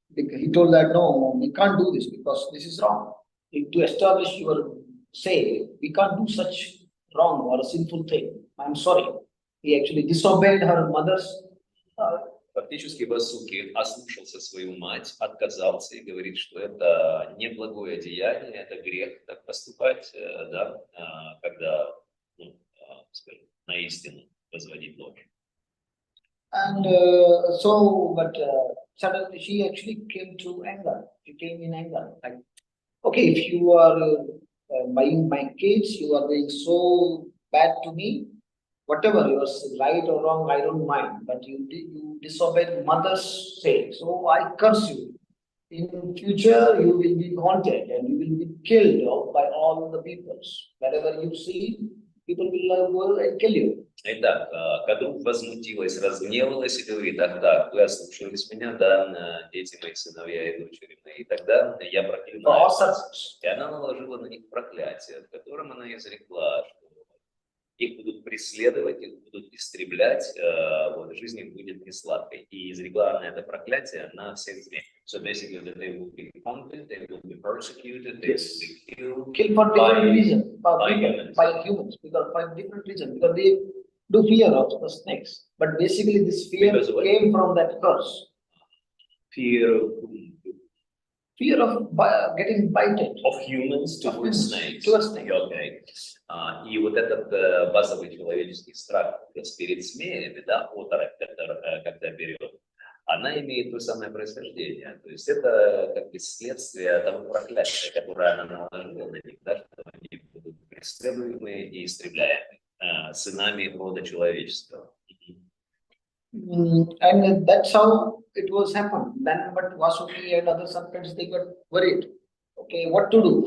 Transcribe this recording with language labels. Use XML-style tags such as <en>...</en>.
<en>He told that, no, we can't do this because this is wrong. To establish your say, we can't do such wrong or a sinful thing. I'm sorry. He actually disobeyed her mother's.</en> <ru>Фактически Васуки ослушался свою мать, отказался и говорит, что это неблагое деяние, это грех так поступать, да, когда, ну, скажем, на истину возводить ложь.</ru> <en>And but suddenly she actually came to anger. She came in anger. Like, okay, if you are buying my kids, you are being so bad to me. Whatever yours right or wrong, I don't mind. But you disobeyed mother's say, so I curse you. In future, you will be haunted and you will be killed by all the peoples. Wherever you see, people will go and kill you.</en> <ru>Итак, Кадру возмутилась, разгневалась и говорит: ах да, вы ослушались меня, да, дети мои, сыновья и дочери мои. И тогда я проклинаю. И она наложила на них проклятие, в котором она изрекла, что их будут преследовать, их будут истреблять, вот, жизнь их будет несладкой. И изрекла она это проклятие на всех змей.</ru> <en>So basically, that they will be hunted, they will be persecuted, they will be killed. Killed for different reasons, by humans, because for different reasons, because they do fear of the snakes. But basically, this fear came from that curse. Fear of getting bited. Of humans towards snakes. Okay.</en> <ru>И вот этот базовый человеческий страх перед змеями, да, оторопь, когда берет, она имеет то самое происхождение. То есть это как бы следствие того проклятия, которое она наложила на них, да, что они будут преследуемы и истребляемы сынами рода человечества.</ru> <en>And that's how it was happened. Then, but Vasuki and other serpents, they got worried. Okay, what to do?</en>